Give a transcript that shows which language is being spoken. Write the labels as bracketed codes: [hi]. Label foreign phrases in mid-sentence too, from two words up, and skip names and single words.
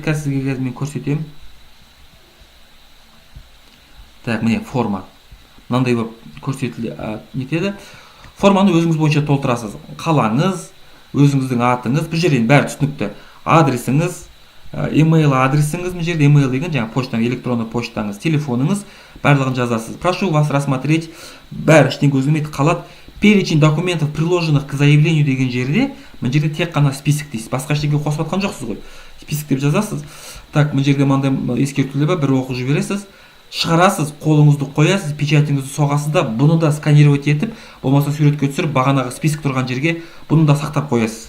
[kk] Қазір мен көрсетемін. Так, міне форма. Мынандай болып нетеді. Форманы өзіңіз бойынша толтырасыз. Қалаңыз, өзіңіздің атыңыз, бұл жерден бәрі түсінікті. Адресіңіз, email адресіңіз, бұл жерде email деген жаңа почтаңыз, электронды почтаңыз, телефоныңыз, барлығын жазасыз. [ru] Прошу вас рассмотреть, [kk] бәрі іштен көзілмейді қалады. [ru] Перечень документов, приложенных к заявлению [kk] деген жерде, бұл жерде тек қана список дейсіз. Басқа ештеңе қосып жатқан жоқсыз ғой. Список деп жазасыз. Так, бұл жерде мынандай ескертулер бар, бір оқып жібересіз. Шығарасыз, қолыңызды қоясыз, печатіңізді соғасыз да, бұны да сканировать етіп, болмаса суретке түсіріп, бағанағы список тұрған жерге бұны да сақтап қоясыз.